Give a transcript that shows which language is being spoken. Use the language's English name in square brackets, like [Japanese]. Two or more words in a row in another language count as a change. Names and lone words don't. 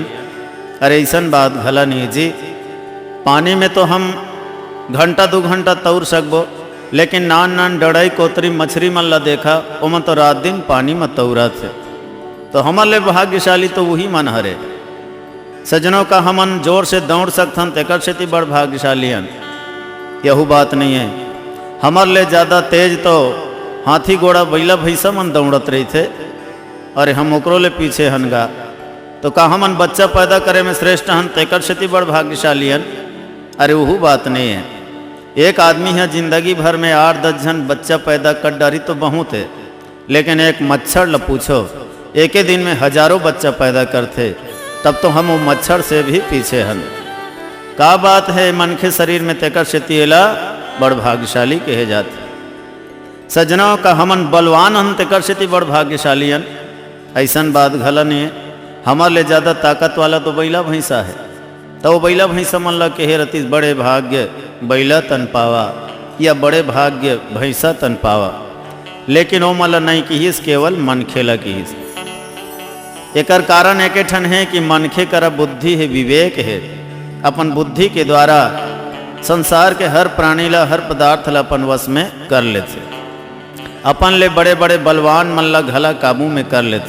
[Chhattisgarhi] अरे ऐसन बात भला नहीं जी, पानी में तो हम घंटा 2 घंटा तौर सकबो, लेकिन नान नान डड़ई कोतरी मछली मन ला देखा ओमन तो रात दिन पानी में तौरत है। तो हमर ले भाग्यशाली तो वही मन हरे। सजनों का हमन जोर से दौड़ सकथन तेकर सेती बड़ भाग्यशालीन। यहू बात नहीं है, हमर ले ज़्यादा तेज तो हाथी घोड़ा बैला भैंसा मन दौड़त रही थे, अरे हम ओकरो ले पीछे हनगा। तो का हमन बच्चा पैदा करे में श्रेष्ठ हन तेकर सेती बड़ भाग्यशालीन। अरे वहू बात नहीं है, एक आदमी है जिंदगी भर में 8-10 जन बच्चा पैदा कर डारी तो बहुत है, लेकिन एक मच्छर ल पूछो एक ही दिन में हजारों बच्चा पैदा करते, तब तो हम वो मच्छर से भी पीछे हन। का बात है मन के शरीर में तेकर सेती एला बड़ भाग्यशाली कहे जाते। सजनों का हमन बलवान हन तेकर सेती बड़ भाग्यशालीन। ऐसन बात घला नहीं है, हमार ले ज़्यादा ताकत वाला तो बैला भैंसा है, तो वो बैला भैंसा मन ला कहे रतीस बड़े भाग्य बैला तन पावा या बड़े भाग्य भैंसा तन पावा, लेकिन वो मला नहीं किहिस, केवल मन खेला किहिस। एकर कारण एक ठन है कि मनखे करा बुद्धि है, विवेक है, अपन बुद्धि के द्वारा संसार के हर प्राणी ला हर पदार्थ ला अपन वश में कर लेते, अपन ले बड़े बड़े बलवान मन ला घला काबू में कर लेते।